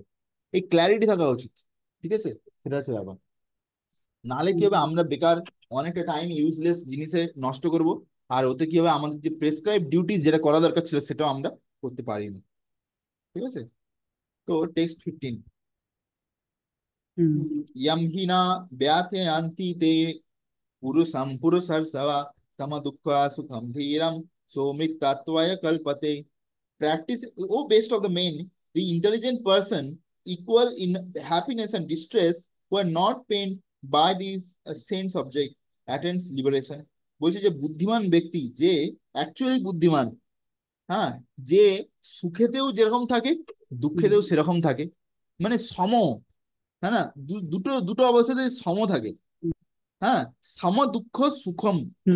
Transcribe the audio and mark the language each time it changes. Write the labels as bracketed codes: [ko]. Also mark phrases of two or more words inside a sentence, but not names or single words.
[bn] এই ক্ল্যারিটি থাকা উচিত। ঠিক আছে? সেটা হচ্ছে ব্যাপার। নাহলে কি হবে, হুম আমরা বেকার অনেকটা [en] time useless [bn] জিনিসে নষ্ট করব, আর ওতে কি হবে, আমাদের যে [en] prescribe duty [bn] যেটা করা দরকার ছিল সেটাও আমরা করতে পারিনি। ঠিক আছে? তো টেক্সট 15, হুম [sa] यम ही न व्यथयन्ति ते पुरुषं पुरुषर्षव सम दुःख सुखम धीरम सौमृतत्वाय कल्पते। [en] Practice, oh, best of the men, the intelligent person equal in happiness and distress, who are not pained by these same subject attains liberation. [bn] বলছে যে বুদ্ধিমান ব্যক্তি যে অ্যাকচুয়ালি বুদ্ধিমান, হ্যাঁ, যে সুখেতেও যেরকম থাকে হুম দুঃখেতেও সেরকম থাকে, মানে সম। হ্যাঁ না? দুটো দুটো অবস্থাতে সম থাকে। হ্যাঁ, [sa] সম দুঃখ সুখম, হুম